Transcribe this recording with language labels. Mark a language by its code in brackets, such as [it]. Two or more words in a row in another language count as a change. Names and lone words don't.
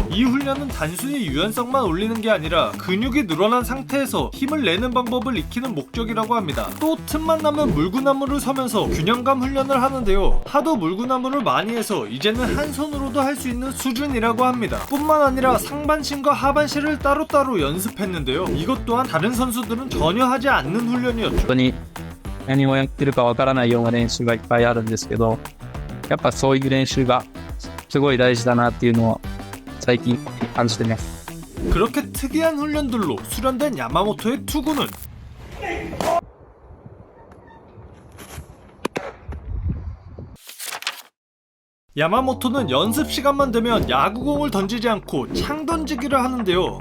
[ko] 이 훈련은 단순히 유연성만 올리는 게 아니라 근육이 늘어난 상태에서 힘을 내는 방법을 익히는 목적이라고 합니다. 또 틈만 나면 물구나무를 서면서 균형감 훈련을 하는데요. 하도 물구나무를 많이 해서 이제는 한 손으로도 할 수 있는 수준이라고 합니다. 뿐만 아니라 상반신과 하반신을 따로따로 연습했는데요. 이것 또한 다른 선수들은 전혀 하지 않는 훈련이었죠. [ja] 本当に何をやってるかわからないような練習がいっぱいあるんですけど、やっぱそういう練習がすごい大事だなっていうのを最近感じてます。 [ko] 그렇게 특이한 훈련들로 수련된 야마모토의 투구는 야마모토는 연습 시간만 되면 야구공을 던지지 않고 창 던지기를 하는데요.